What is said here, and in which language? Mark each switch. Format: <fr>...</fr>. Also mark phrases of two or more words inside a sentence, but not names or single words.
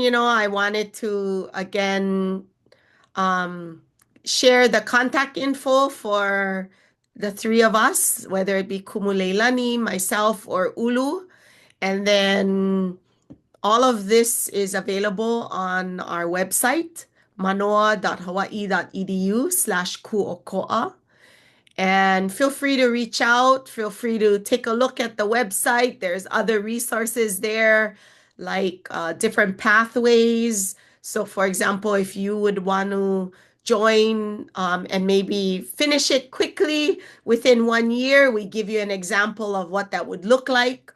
<en>I wanted to again share the contact info for the three of us, whether it be Kumuleilani, myself, or Ulu. And then all of this is available on our website, manoa.hawaii.edu/kūʻokoʻa. And feel free to reach out. Feel free to take a look at the website. There's other resources there, like different pathways. So, for example, if you would want to join and maybe finish it quickly within 1 year, we give you an example of what that would look like.</en>